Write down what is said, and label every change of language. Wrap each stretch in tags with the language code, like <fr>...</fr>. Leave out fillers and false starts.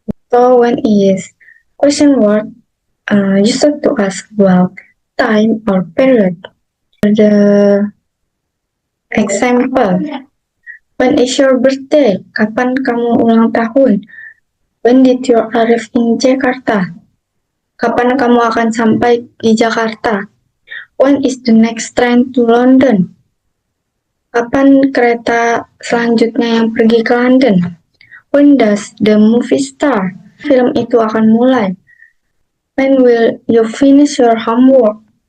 <en>So, when is question word used to ask about time or period. The example, when is your birthday?</en> <id>Kapan kamu ulang tahun?</id> <en>When did you arrive in Jakarta?</en> <id>Kapan kamu akan sampai di Jakarta?</id> <en>When is the next train to London?</en> <id>Kapan kereta selanjutnya yang pergi ke London?</id> <en>When does the movie start?</en> <id>Film itu akan mulai.</id> <en>When will you finish your homework?</en>